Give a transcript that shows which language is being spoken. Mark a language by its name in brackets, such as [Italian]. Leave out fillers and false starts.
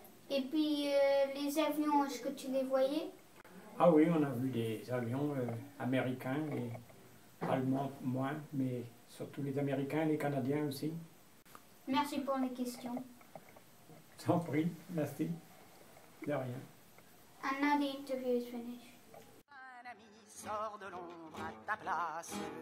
[French] Et puis les avions, est-ce que tu les voyais? Ah oui, on a vu des avions américains et allemands moins, mais surtout les Américains et les Canadiens aussi. Merci pour les questions. Sans prix, merci. De rien. [English] And now the interview is finished. [French] Un ami sort de l'ombre à ta place.